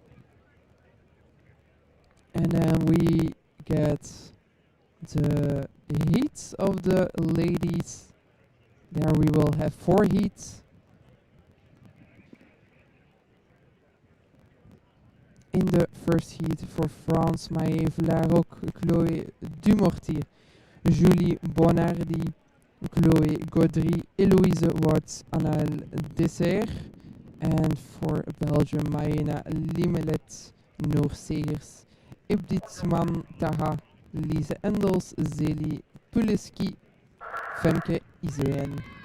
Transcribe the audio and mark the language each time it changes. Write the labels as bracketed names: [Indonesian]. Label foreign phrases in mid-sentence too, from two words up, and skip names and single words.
[English] And then we get the heats of the ladies. There we will have 4 heats. In the first heat for France, Maëve Larocque, Chloé Dumortier, Julie Bonardi, Chloé Gaudry, Eloïse Watts, Anaël Dessert. And for Belgium, Maëna Limelet, Noor Segers, Ibditsman Taha, Lise Endels, Zeli Puliski, Femke Izeen.